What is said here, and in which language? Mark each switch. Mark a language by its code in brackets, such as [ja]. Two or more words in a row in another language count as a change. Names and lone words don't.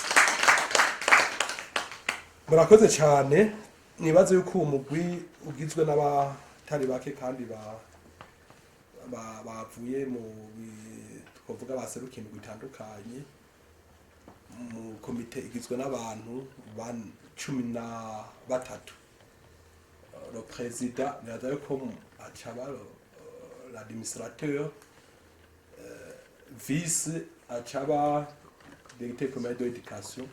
[rn] Murakoze cyane. Nibaze yuko umugwi ugizwe n'abatari bake kandi bavuye mu twovuga baserukiye mu bitandukanye. Mu komite igizwe n'abantu 13. [fr] Le président [rn] nibaza yuko acaba [fr] l'administrateur, vice acaba directeur communal d'éducation.